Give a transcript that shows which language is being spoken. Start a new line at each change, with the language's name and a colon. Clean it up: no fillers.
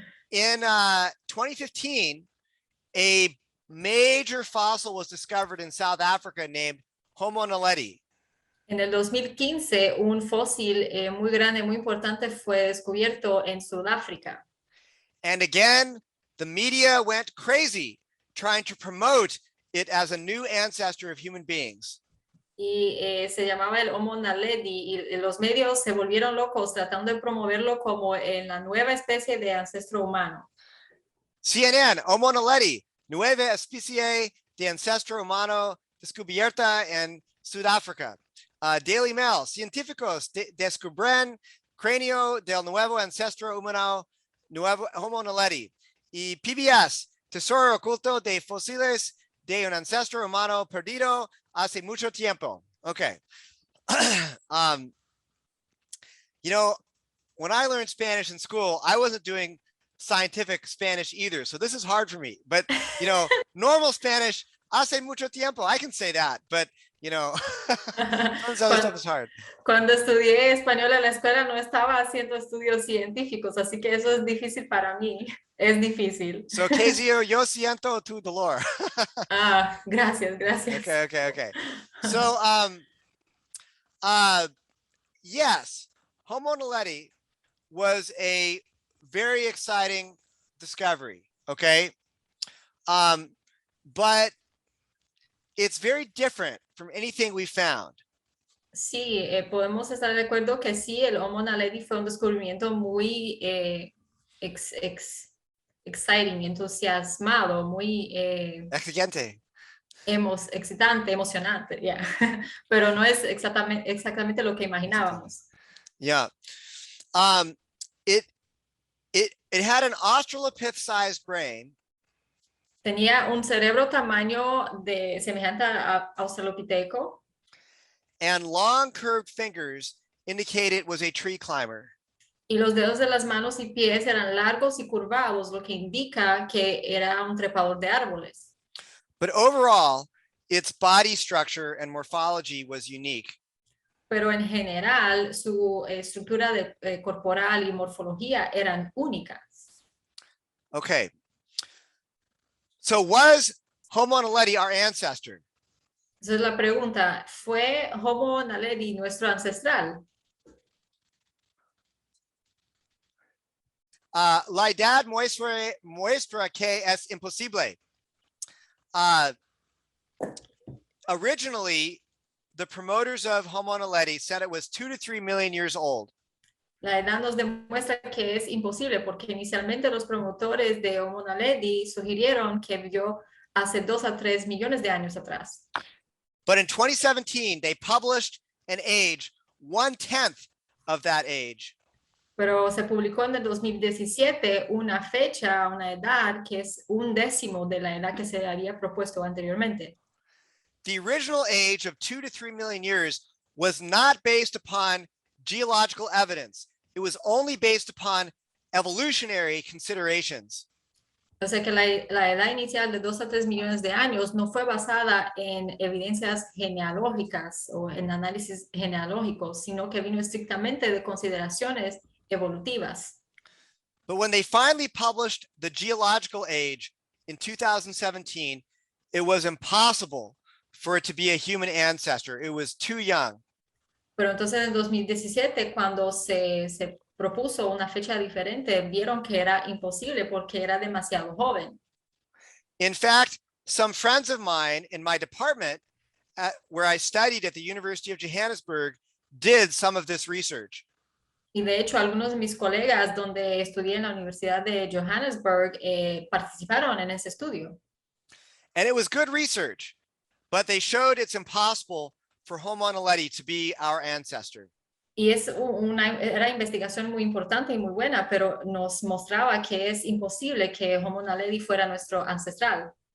English: In 2015, a major fossil was discovered in South Africa named Homo naledi.
Spanish: En el 2015, un fósil muy grande, muy importante fue descubierto en Sudáfrica.
English: And again, the media went crazy trying to promote it as a new ancestor of human beings.
Spanish: Y se llamaba el Homo naledi y los medios se volvieron locos tratando de promoverlo como en la nueva especie de ancestro humano. CNN, Homo naledi, nueva especie de ancestro humano descubierta en Sudáfrica. Daily Mail, científicos descubren cráneo del nuevo ancestro humano, nuevo Homo naledi. Y PBS, tesoro oculto de fósiles de un ancestro humano perdido hace mucho tiempo.
English: Okay. You know, when I learned Spanish in school, I wasn't doing scientific Spanish either. So this is hard for me. But, you know, normal Spanish,
Spanish: hace mucho tiempo,
English: I can say that. But, you know, this other stuff is hard.
Spanish: Cuando estudié español en la escuela no estaba haciendo estudios científicos, así que eso es difícil para mí. Es difícil. So, Kezio, yo siento tu dolor. Gracias.
English: Okay. So, yes, Homo naledi was a very exciting discovery, okay? But it's very different from anything we found.
Spanish: Sí, podemos estar de acuerdo que sí, el Homo naledi fue un descubrimiento muy exciting, entusiasmado, muy Exigente. excitante, emocionante, yeah. Pero no es exactamente lo que imaginábamos.
English: Yeah. It had an Australopith-sized brain.
Spanish: Tenía un cerebro tamaño semejante a Australopiteco.
English: And long curved fingers indicate it was a tree climber.
Spanish: Y los dedos de las manos y pies eran largos y curvados, lo que indica que era un trepador de árboles.
English: But overall, its body structure and morphology was unique.
Spanish: Pero en general, su estructura corporal y morfología eran únicas.
English: Okay. So was Homo naledi our ancestor?
Spanish: Entonces la pregunta, ¿fue Homo naledi nuestro ancestral? La edad muestra que es imposible.
English: Originally, the promoters of Homo naledi said it was 2 to 3 million years old.
Spanish: La edad nos demuestra que es imposible porque inicialmente los promotores de Homo naledi sugirieron que vivió hace 2 a 3 millones de años atrás.
English: But in 2017, they published an age 1/10 of that age.
Spanish: Pero se publicó en el 2017 una fecha, una edad que es un décimo de la edad que se había propuesto anteriormente.
English: The original age of 2 to 3 million years was not based upon geological evidence. It was only based upon evolutionary considerations.
Spanish: O sea que la edad inicial de 2 a 3 millones de años no fue basada en evidencias genealógicas o en análisis genealógicos, sino que vino estrictamente de consideraciones evolutivas.
English: But when they finally published the geological age in 2017, it was impossible for it to be a human ancestor. It was too young.
Spanish: Pero entonces en 2017, cuando se propuso una fecha diferente, vieron que era imposible porque era demasiado joven.
English: In fact, some friends of mine in my department, where I studied at the University of Johannesburg, did some of this research.
Spanish: Y de hecho, algunos de mis colegas donde estudié en la Universidad de Johannesburg participaron en ese estudio.
English: And it was good research, but they showed it's impossible for Homo naledi to be our ancestor.
Spanish: Y era investigación muy importante y muy buena, pero nos mostraba que es imposible que Homo naledi fuera nuestro ancestral.